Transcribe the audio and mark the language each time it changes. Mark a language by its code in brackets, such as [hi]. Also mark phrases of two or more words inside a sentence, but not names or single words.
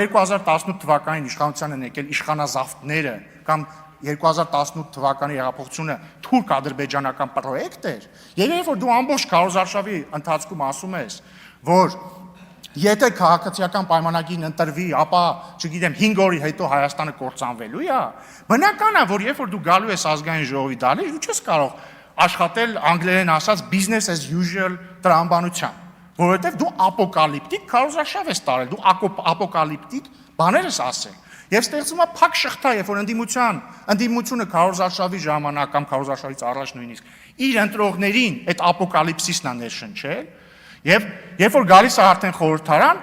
[hy] 2018 թվականին իշխանության են եկել իշխանազավթները կամ 2018 թվականի հեղափոխությունը թուրք-ադրբեջանական պրոյեկտ էր, եւ երբ որ դու ամբողջ քարոզարշավի ընթացքում ասում ես, որ եթե քաղաքացիական պայմանագիրն ընտրվի, ապա, չգիտեմ, 5 օրի հետո Հայաստանը կործանվելու է, բնական է, որ երբ որ դու գալու ես ազգային ժողովի դալի, դու չես կարող աշխատել անգլերեն ասած [en] business as usual [hy] տրամաբանությամբ, որովհետև դու ապոկալիպտիկ քարոզարշավ ես տարել, դու ապոկալիպտիկ բաներ ես ասել։ Եվ ստեղծում է փակ շղթա, երբ որ ընդդիմությունը քարոզարշավի ժամանակ կամ քարոզարշավից առաջ նույնիսկ իր ընտրողներին այդ ապոկալիպսիսն է ներշնչել, եւ երբ որ գալիս է արդեն խորհրդարան,